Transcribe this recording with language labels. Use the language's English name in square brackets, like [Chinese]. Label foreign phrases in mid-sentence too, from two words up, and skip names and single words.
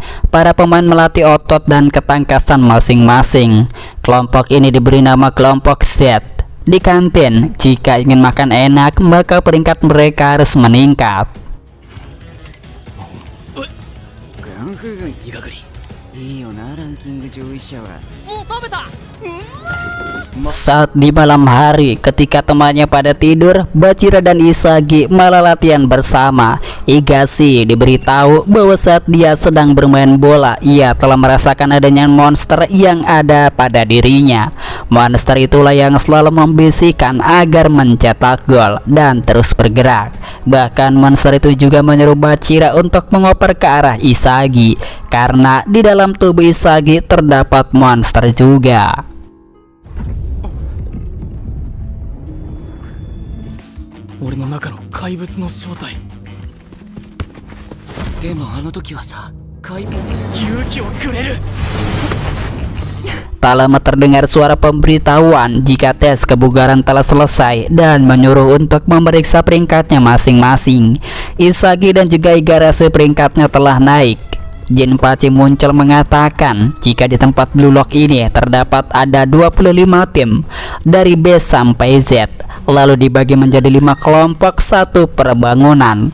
[Indonesian] Para pemain melatih otot dan ketangkasan masing-masing. Kelompok ini diberi nama kelompok Z. Di kantin, jika ingin makan enak, maka peringkat mereka harus meningkat. [Japanese] 上位者は [Indonesian] Saat di malam hari, ketika temannya pada tidur, Bachira dan Isagi malah latihan bersama. Higashi diberitahu bahwa saat dia sedang bermain bola, ia telah merasakan adanya monster yang ada pada dirinya. Monster itulah yang selalu membisikkan agar mencetak gol dan terus bergerak. Bahkan monster itu juga menyuruh Bachira untuk mengoper ke arah Isagi, karena di dalam tubuh Isagi terdapat monster juga. [Japanese] 俺の中の怪物の正体。でもあの時はさ怪物勇気をくれる。 [Indonesian] Tak lama terdengar suara pemberitahuan jika tes kebugaran telah selesai dan menyuruh untuk memeriksa peringkatnya masing-masing. Isagi dan juga Igarashi peringkatnya telah naik. Jinpachi muncul mengatakan jika di tempat Blue Lock ini terdapat ada 25 tim dari B sampai Z, lalu dibagi menjadi 5 kelompok satu per bangunan.